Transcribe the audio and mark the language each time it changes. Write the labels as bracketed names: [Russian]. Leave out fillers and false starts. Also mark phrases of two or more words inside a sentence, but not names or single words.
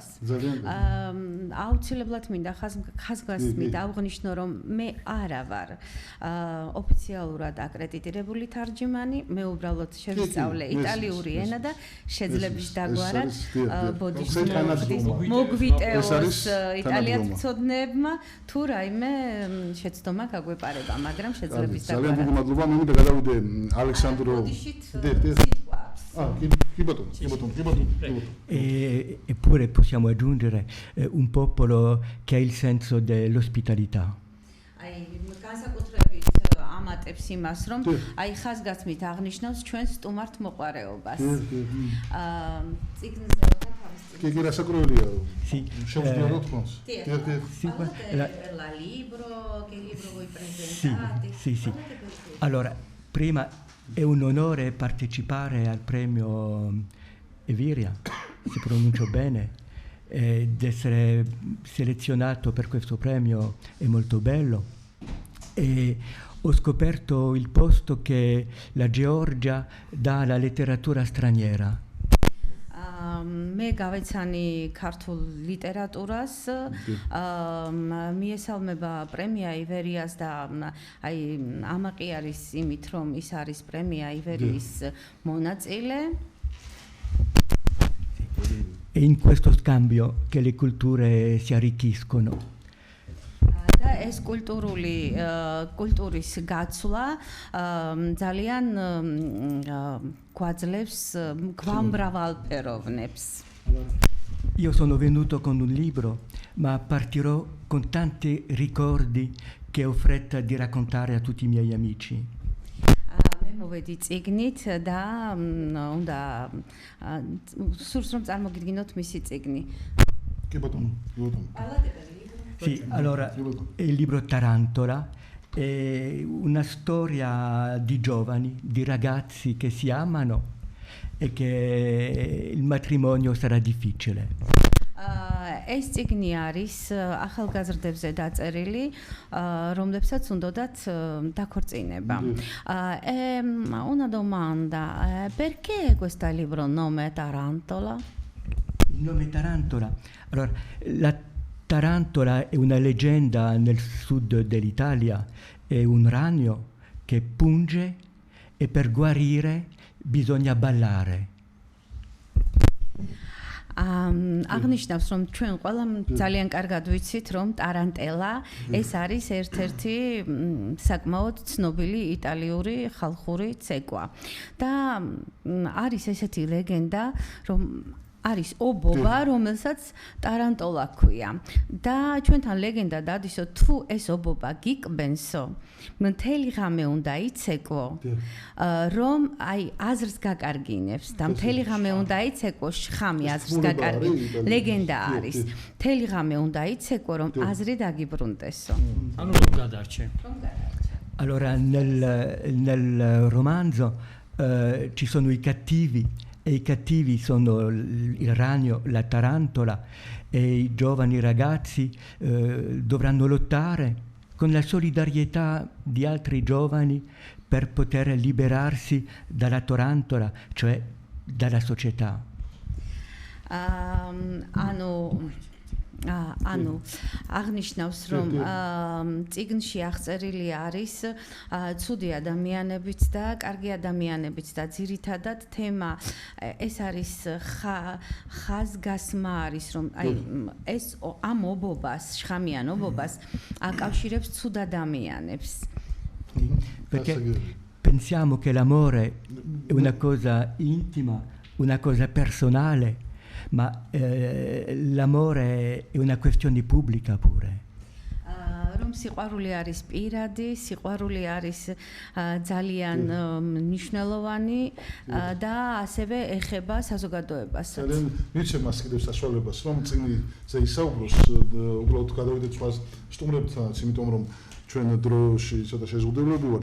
[Georgian] აუცილებლად მინდა ხაზგასმით აღვნიშნო რომ მე არა ვარ ოფიციალურად აკრედიტირებული თარჯიმანი, მე უბრალოდ შევისწავლე იტალიური ენა და შეძლებს დაგვარად მოგვიტევოს იტალიად მცოდნეებმა თუ რაიმე შეცდომა გაგვეპარება, მაგრამ შეძლებს დაგვარად. ძალიან დიდი მადლობა, მე მინდა გადავიდე ალექსანდრო. [Italian] Eppure possiamo aggiungere un popolo che ha il senso dell'ospitalità. [Georgian] ამატებს იმას, რომ აი ხაზგასმით აღნიშნავს ჩვენს სტუმართ მოყვარეობას. წიგნზე [Italian] Che era sacrolia? Sì. La libro, che libro voi presentate? Sì. Allora, prima è un onore partecipare al premio Eviria, se pronuncio bene, ed essere selezionato per questo premio è molto bello. E ho scoperto il posto che la Georgia dà alla letteratura straniera. [Georgian] მე გავეცანი ქართულ ლიტერატურას, მიესალმება პრემია ივერიას და აი ამაყი არის იმით, რომ ის არის პრემია ივერიის მონაწილე. [Italian] E in questo scambio che le culture si arricchiscono. [Georgian] და ეს კულტურის გაცვლა ძალიან გვაძლევს გვამბრავალფეროვნებს. [Italian] Io sono venuto con un libro, ma partirò con tanti ricordi che ho fretta di raccontare a tutti i miei amici. [Georgian] მე მოვედი წიგნით და უნდა სურს რომ წარმოგიდგინოთ მისი წიგნი. Che bottom. [Italian] Sì, allora il libro Tarantola è una storia di giovani, di ragazzi che si amano e che il matrimonio sarà difficile. [Georgian] ეს წიგნი არის ახალგაზრდებზე დაწერილი, რომლებსაც უნდათ დაქორწინება. [Italian] Una domanda, perché questo libro nome Tarantola? Il nome Tarantola. Allora, la Tarantola è una leggenda nel sud dell'Italia, è un ragno che punge e per guarire bisogna ballare. [Georgian] აღნიშნავს რომ ჩვენ ყველამ ძალიან კარგად ვიცით რომ ტარანტელა ეს არის ერთ-ერთი საკმაოდ ცნობილი იტალიური ხალხური ცეკვა და არის ესეთი ლეგენდა რომ არის ობობა რომელსაც ტარანტოლა ქვია და ჩვენთან ლეგენდა დადისო თუ ეს ობობა გიკბენსო მთელი ღამე უნდა იცეკვო რომ აი აზრს გაკარგინებს და მთელი ღამე უნდა იცეკვო შხამი აზრს გაკარგინებს ლეგენდა არის მთელი ღამე უნდა იცეკვო რომ აზრი დაგიბრუნდესო ანუ რომ გადარჩე [Italian] Allora nel romanzo ci sono i cattivi e i cattivi sono il ragno, la tarantola, e i giovani ragazzi dovranno lottare con la solidarietà di altri giovani per poter liberarsi dalla tarantola, cioè dalla società. [Georgian] ანუ აღნიშნავს რომ წიგნში აღწერილი არის ცუდი ადამიანებიც და კარგი ადამიანებიც და ძირითადად თემა ეს არის ხაზგასმა არის რომ აი ეს ამ ობობას შხამიან ობობას აკავშირებს ცუდ ადამიანებს [Italian] perché pensiamo che l'amore è una cosa intima, una cosa personale, ma l'amore è una questione pubblica pure. [Georgian] რომ სიყვარული არის პირადი, სიყვარული არის ძალიან მნიშვნელოვანი და ასევე ეხება საზოგადოებასაც. მირჩევ მას კიდევ საშუალებას, რომ წიგნზე ისაუბროს, უბრალოდ გადავიდეთ სხვა სტუმრებთანაც, იმიტომ რომ ჩვენ დროში ცოტა შეზღუდულები ვართ.